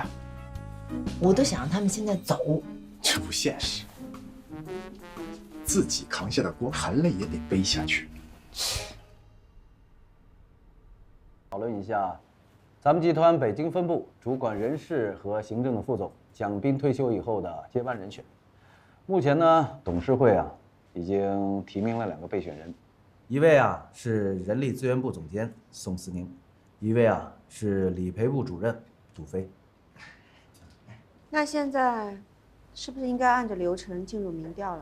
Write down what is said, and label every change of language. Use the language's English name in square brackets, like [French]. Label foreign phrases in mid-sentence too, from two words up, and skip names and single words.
[Chinese] 我都想讓他們現在走。這不現實，自己扛下的鍋，含淚也得背下去。討論一下，咱們集團北京分部主管人事和行政的副總蔣斌退休以後的接班人選。目前呢，董事會已經提名了2個備選人，一位是人力資源部總監宋思寧，一位是理賠部主任杜飛。那現在是不是應該按着流程進入民調了？